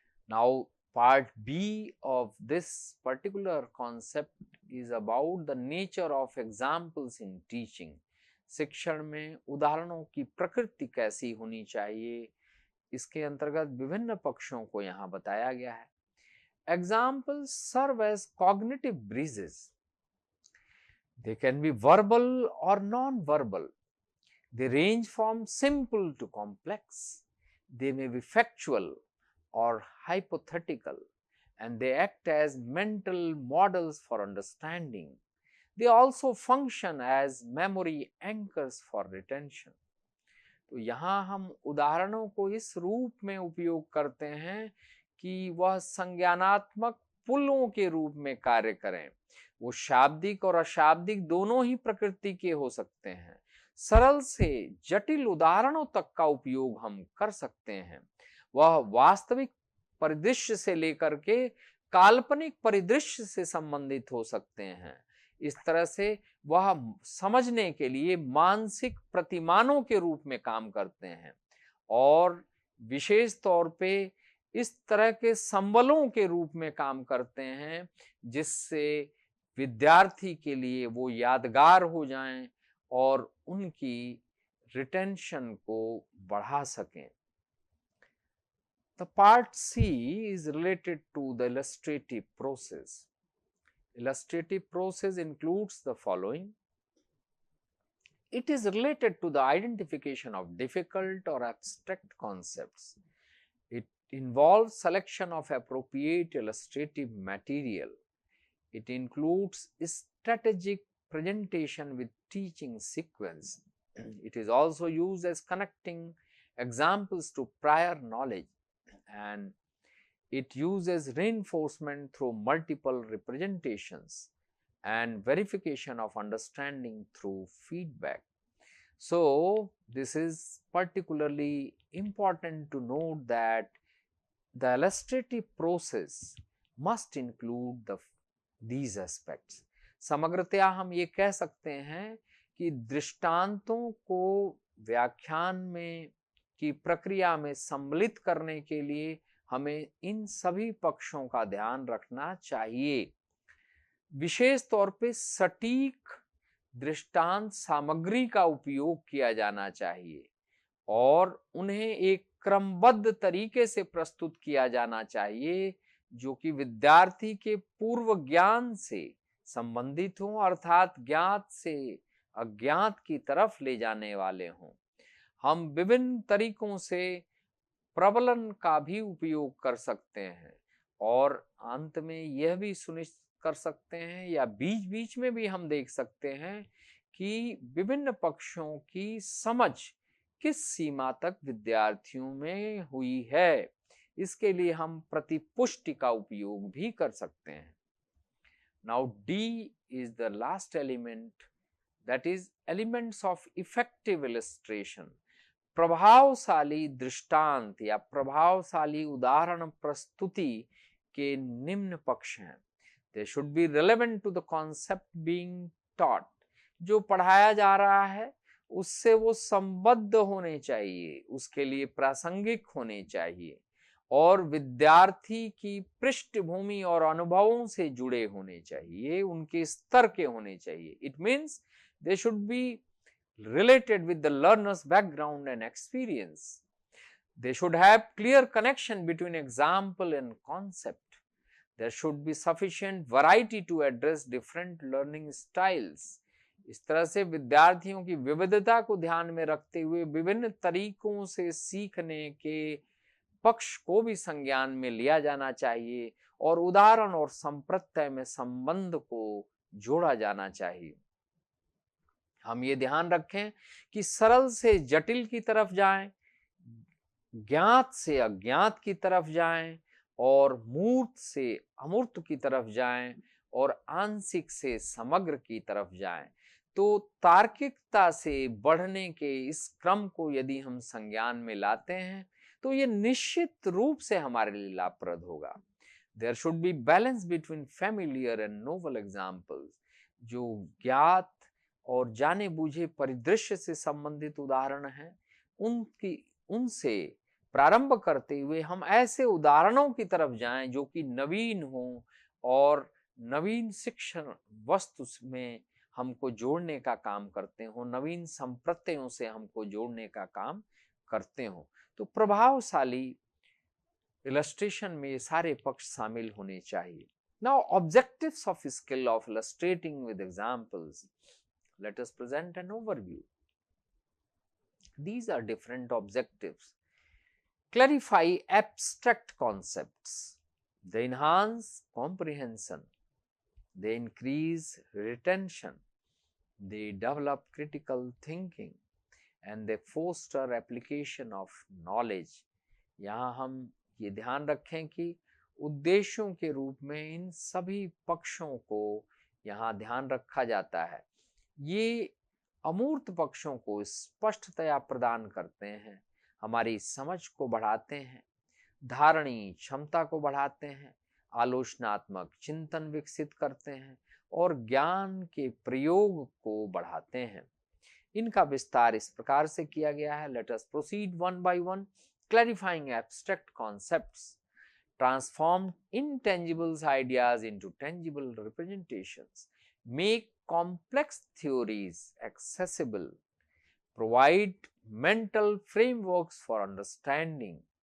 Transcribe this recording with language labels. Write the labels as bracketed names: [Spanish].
[English] Now part B of this particular concept is about the nature of examples in teaching. [Hindi] शिक्षण में उदाहरणों की प्रकृति कैसी होनी चाहिए, इसके अंतर्गत विभिन्न पक्षों को यहाँ बताया गया है। [English] Examples serve as cognitive bridges. They can be verbal or non-verbal. They range from simple to complex. They may be factual or hypothetical, and they act as mental models for understanding. They also function as memory anchors for retention. [Hindi] तो यहाँ हम उदाहरणों को इस रूप में उपयोग करते हैं कि वह संज्ञानात्मक पुलों के रूप में कार्य करें। वो शाब्दिक और अशाब्दिक दोनों ही प्रकृति के हो सकते हैं। सरल से जटिल उदाहरणों तक का उपयोग हम कर सकते हैं। वह वास्तविक परिदृश्य से लेकर के काल्पनिक परिदृश्य से संबंधित हो सकते हैं। इस तरह से वह समझने के लिए मानसिक प्रतिमानों के रूप में काम करते हैं और विशेष तौर पे इस तरह के संबलों के रूप में काम करते हैं जिससे विद्यार्थी के लिए वो यादगार हो जाएं और उनकी रिटेंशन को बढ़ा सकें। [English] The part C is related to the illustrative process. Illustrative process includes the following. It is related to the identification of difficult or abstract concepts. It involves selection of appropriate illustrative material. It includes strategic presentation with teaching sequence. It is also used as connecting examples to prior knowledge, and it uses reinforcement through multiple representations and verification of understanding through feedback. So, this is particularly important to note that the illustrative process must include these aspects. [Hindi] समग्रतया हम ये कह सकते हैं कि दृष्टांतों को व्याख्यान में की प्रक्रिया में सम्मिलित करने के लिए हमें इन सभी पक्षों का ध्यान रखना चाहिए। विशेष तौर पे सटीक दृष्टांत सामग्री का उपयोग किया जाना चाहिए और उन्हें एक क्रमबद्ध तरीके से प्रस्तुत किया जाना चाहिए जो कि विद्यार्थी के पूर्व ज्ञान से संबंधित हों, अर्थात ज्ञात से अज्ञात की तरफ ले जाने वाले हों। हम विभिन्न तरीकों से प्रबलन का भी उपयोग कर सकते हैं और अंत में यह भी सुनिश्चित कर सकते हैं या बीच बीच में भी हम देख सकते हैं कि विभिन्न पक्षों की समझ किस सीमा तक विद्यार्थियों में हुई है। इसके लिए हम प्रतिपुष्टि का उपयोग भी कर सकते हैं। [English] Now D is the last element, that is elements of effective illustration. [Hindi] प्रभावशाली दृष्टांत या प्रभावशाली उदाहरण प्रस्तुति के निम्न पक्ष हैं। [English] They should be relevant to the concept being taught. [Hindi] जो पढ़ाया जा रहा है उससे वो संबद्ध होने चाहिए, उसके लिए प्रासंगिक होने चाहिए और विद्यार्थी की पृष्ठभूमि और अनुभवों से जुड़े होने चाहिए, उनके स्तर के होने चाहिए। [English] It means they should be related with the learner's background and experience. They should have clear connection between example and concept. There should be sufficient variety to address different learning styles. [Hindi] इस तरह से विद्यार्थियों की विविधता को ध्यान में रखते हुए विभिन्न तरीकों से सीखने के पक्ष को भी संज्ञान में लिया जाना चाहिए और उदाहरण और संप्रत्यय में संबंध को जोड़ा जाना चाहिए। हम ये ध्यान रखें कि सरल से जटिल की तरफ जाएं, ज्ञात से अज्ञात की तरफ जाएं और मूर्त से अमूर्त की तरफ जाएं और आंशिक से समग्र की तरफ जाएं। तो तार्किकता से बढ़ने के इस क्रम को यदि हम संज्ञान में लाते हैं तो ये निश्चित रूप से हमारे लिए लाभप्रद होगा। [English] There should be balance between familiar and novel examples. [Hindi] जो ज्ञात और जाने बूझे परिदृश्य से संबंधित उदाहरण हैं उनसे प्रारंभ करते हुए हम ऐसे उदाहरणों की तरफ जाएं जो कि नवीन हों और नवीन शिक्षण वस्तु में हमको जोड़ने का काम करते हो, नवीन संप्रत्ययों से हमको जोड़ने का काम करते हो। तो प्रभावशाली इलस्ट्रेशन में ये सारे पक्ष शामिल होने चाहिए। [English] Now objectives of skill of illustrating with examples. Let us present an overview. These are different objectives. Clarify abstract concepts. They enhance comprehension. They increase retention. They develop critical thinking and they foster application of knowledge. [Hindi] यहाँ हम ये ध्यान रखें कि उद्देश्यों के रूप में इन सभी पक्षों को यहाँ ध्यान रखा जाता है। ये अमूर्त पक्षों को स्पष्टतया प्रदान करते हैं, हमारी समझ को बढ़ाते हैं, धारणी क्षमता को बढ़ाते हैं, आलोचनात्मक चिंतन विकसित करते हैं और ज्ञान के प्रयोग को बढ़ाते हैं। इनका विस्तार इस प्रकार से किया गया है। [English] Let us proceed one by one, clarifying abstract concepts, transform intangible ideas into tangible representations, make complex theories accessible, provide mental frameworks for understanding.